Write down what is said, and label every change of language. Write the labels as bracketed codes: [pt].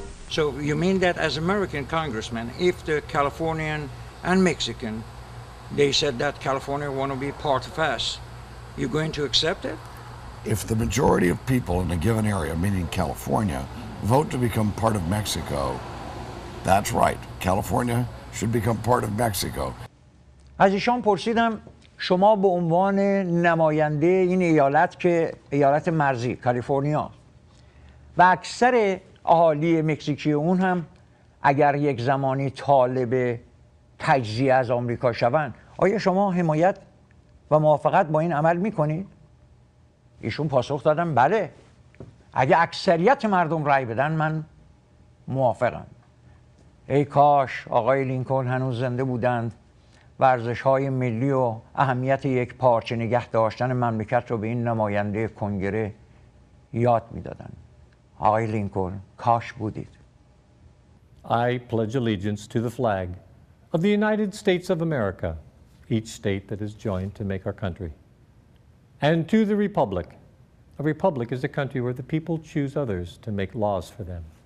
[en] So you mean that as American congressman, if the Californian and Mexican, they said that California want to be part of us, you're going to accept it? If the majority of people in a given area, meaning California, vote to become part of Mexico, that's right. California should become part of Mexico. [fa] از ایشان پرسیدم شما به عنوان نماینده این ایالت که ایالت مرزی کالیفرنیا و اکثر اهالی مکزیکی اون هم اگر یک زمانی طالب تجزیه از آمریکا شوند، آیا شما حمایت و موافقت با این عمل میکنید؟ ایشون پاسخ دادن بله، اگه اکثریت مردم رأی بدن من موافقم. ای کاش آقای لینکلن هنوز زنده بودند، ورزش‌های ملی و اهمیت یک پارچه نگه داشتن مملکت رو به این نماینده کنگره یاد میدادند. آقای لینکلن کاش بودید. [en] I pledge allegiance to the flag of the United States of America, each state that is joined to make our country, and to the republic. A republic is a country where the people choose others to make laws for them.